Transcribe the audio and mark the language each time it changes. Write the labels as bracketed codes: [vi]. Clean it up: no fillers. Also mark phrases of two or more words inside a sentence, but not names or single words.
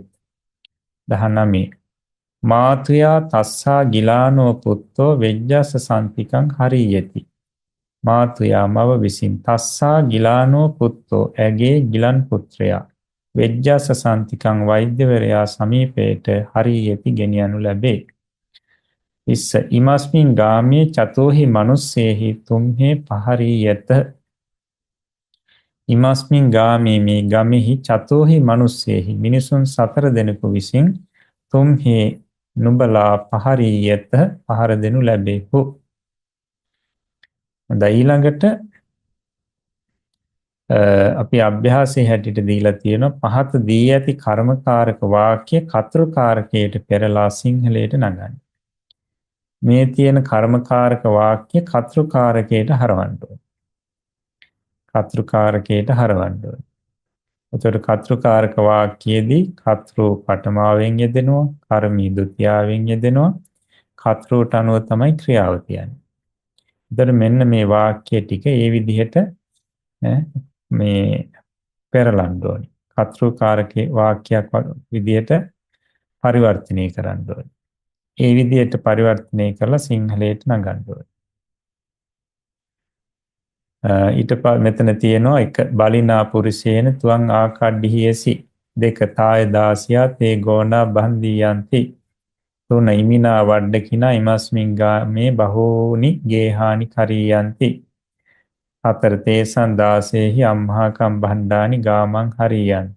[pi] 19 මාතුයා තස්සා ගිලානෝ පුත්තෝ වෙජ්ජස සන්තිකං හරියති. [si] මාතුයා මව විසින් [pi] තස්සා ගිලානෝ පුත්තෝ [si] ඇගේ ගිලන් පුත්‍රයා [pi] වෙජ්ජස සන්තිකං [si] වෛද්‍යවරයා සමීපයට හරියති ගෙනියනු ලැබේ. [pi] ඉස්ස ඉමස්මින් ගාමේ චතෝහි මනුස්සේහි තුම්හේ පහරීයත. ඉමස්මින් ගාමේ [si] මේ ගමෙහි [pi] චතෝහි මනුස්සේහි [si] මිනිසුන් 4 දෙනෙකු විසින් තුම්හේ නුඹලා පහරීයත පහර දෙනු ලැබේහු. ඊළඟට අපි අභ්‍යාසයේ හැටියට දීලා තියෙනවා පහත දී ඇති කර්මකාරක වාක්‍ය කතෘකාරකයට පෙරලා සිංහලයට නගන්න. මේ තියෙන කර්මකාරක වාක්‍ය කතෘකාරකයට හරවන්න ඕනේ. කතෘකාරකයට හරවන්න ඕනේ. එතකොට කතෘකාරක වාක්‍යයේදී කතෘ පඨමාවෙන් යෙදෙනවා, කර්මී ဒုတိ යාවෙන් යෙදෙනවා. කතෘට අනුව තමයි ක්‍රියාව තියන්නේ. එතකොට මෙන්න මේ වාක්‍ය ටික ඒ විදිහට මේ පෙරලන්න ඕනේ. කතෘකාරක වාක්‍යයක් විදිහට පරිවර්තනය කරන්න ඕනේ. ඒ විදිහට පරිවර්තනය කරලා සිංහලයට නගන්න ඕනේ. ඊට පස්සේ මෙතන තියෙනවා එක [pi] බලිනා පුරුෂේන තුවං ආකඩ්ඩිහියසි. 2 තාය දාසියා තේ ගෝණා බන්දියන්ති. 3 ඉමිනා වඩ්ඩකිනා ඉමස්මින් ගාමේ බහෝනි ගේහානි කරියන්ති. 4 තේසන් දාසේහි අම්හාකම් බණ්ඩානි ගාමං හරියන්ති.